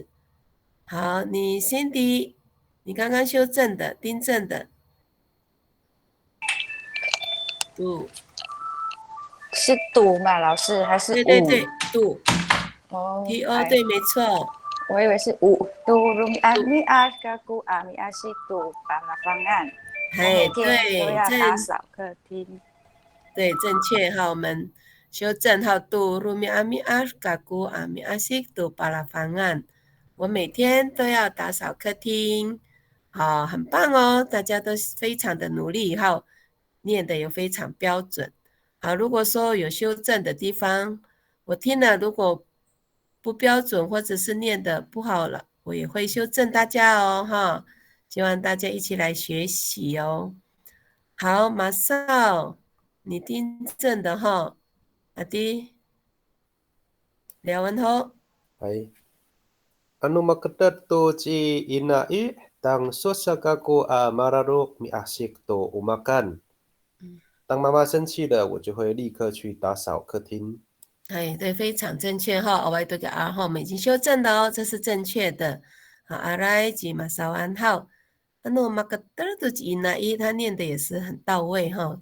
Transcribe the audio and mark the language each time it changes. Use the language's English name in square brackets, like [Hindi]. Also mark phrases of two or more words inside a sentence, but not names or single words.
[Chinese] 好，你 Cindy， 你刚刚修正的、订正的，是赌嘛，老师还是对，赌。 T O 对，没错。我以为是5。 [Amis] 赌 rumi ami as kaku ami asyik tu palafangan。 [Chinese] 每天都要打扫客厅。对，正确哈，我们修正好 [Amis] 赌 rumi ami as kaku ami asyik tu palafangan。 [Chinese] 我每天都要打扫客厅。好，很棒哦，大家都非常的努力，好，念的也非常标准。好，如果说有修正的地方，我听了如果不标准或者是念的不好了，我也会修正大家哦，哈，希望大家一起来学习哦。好，马少，你订正的哈，阿弟，廖文豪。 Ay. [Amis] Anu makedat tu ci inai tang susakaku mararuk mi asik tu umakan. [Chinese] 当妈妈生气了，我就会立刻去打扫客厅。哎，对，非常正确哈。我这个哈，我们已经修正了哦，这是正确的。好，阿来及马少安好，那我马个德都吉那伊，他念的也是很到位哈。